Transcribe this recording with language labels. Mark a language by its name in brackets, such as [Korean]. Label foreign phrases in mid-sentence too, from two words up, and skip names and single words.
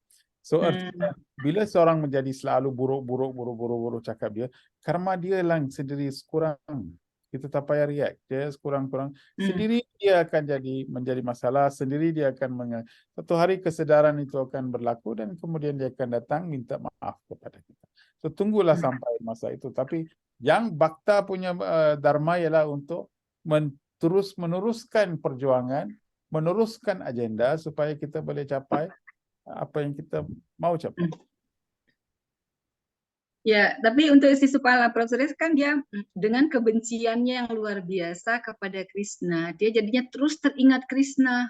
[Malay] So artinya, bila seorang menjadi selalu buruk cakap dia, karma dia lang sendiri kurang. Kita tak payah react. Dia sekurang-kurang sendiri dia akan menjadi masalah, sendiri dia akan satu hari kesedaran itu akan berlaku dan kemudian dia akan datang minta maaf kepada kita. So tunggulah sampai masa itu. Tapi yang Bhakta punya dharma ialah untuk terus meneruskan perjuangan, meneruskan agenda supaya kita boleh capai apa yang kita mau capai. Ya, tapi untuk si Supala Prasudes kan dia dengan kebenciannya yang luar biasa kepada Krishna, dia jadinya terus teringat Krishna.